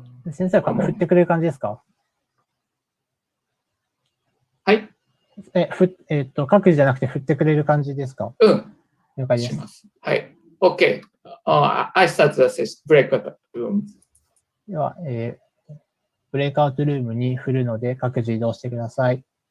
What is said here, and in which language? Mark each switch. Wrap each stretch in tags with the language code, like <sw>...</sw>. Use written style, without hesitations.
<ja>先生は振ってくれる感じですか？はい。各自じゃなくて振ってくれる感じですか？うん。了解です。します。はい。OK.</ja> <en>I start the breakout room.</en> <ja>では、ブレイクアウトルームに振るので各自移動してください。</ja>